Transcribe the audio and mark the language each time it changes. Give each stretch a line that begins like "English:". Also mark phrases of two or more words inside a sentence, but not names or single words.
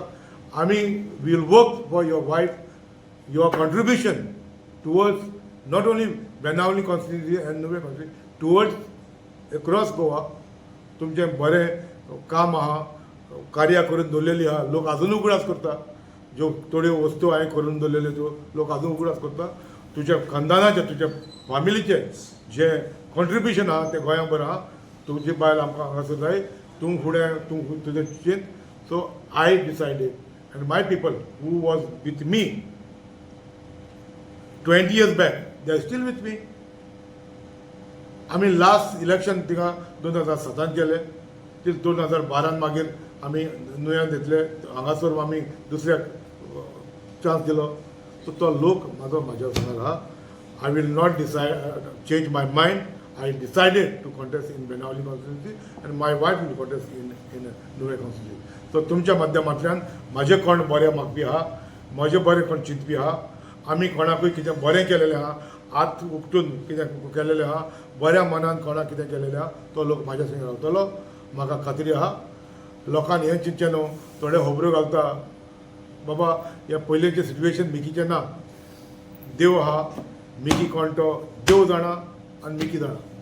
English: आमी will work for your wife, your contribution towards not only Benawali constituency and Nuvem constituency, towards across Goa
Konkani: तुमचें बरें काम आहा, कार्यां करून दवरलेलीं आहा. लोक आजून उगडास करता. ज्यो थोड्यो वस्तू हांवें करून दवरलेल्यो त्यो लोक आजून उगडास करता. तुज्या खानदानाचें, तुज्या फॅमिलीचें जे कॉन्ट्रिब्युशन आहा तें गोंयांभर आहा. तुजी बायल आमकां हांगासर जाय. तूं फुडें तुजें चिंत.
English: So I decided and my people who was with me 20 years back, they are still with me.
Konkani: आमी
English: last election
Konkani: थिंगा 2007 केले, ती 2012 मागीर आमी नुयान घेतले, हांगासर आमी दुसऱ्याक चान्स दिलो.
English: सो
Konkani: तो लोक म्हाज्या वांगडा आहा.
English: I will not change my mind. I decided to contest in Benawali constituency and my wife will contest in Nuve constituency.
Konkani: So तुमच्या माध्यमांतल्यान म्हाजे कोण बरें मागपी आहा, म्हजे बरें कोण चिंतपी आहा, आमी कोणाकूय कितें बरें केलेलें आहा, हात उक्तून कितें केलेलें आहा, बऱ्या मनान कोणाक कितें केलेलें आहा, तो लोक म्हाज्या संग रावतलो, म्हाका खात्री आहा. लोकांनी हें चिंतचें न्हू थोडे खबरो घालता बाबा ह्या पयलींचें सिट्युएशन मिकीचें ना देव आहा मिकी कोण तो देव जाणा आनी मिकी जाणा.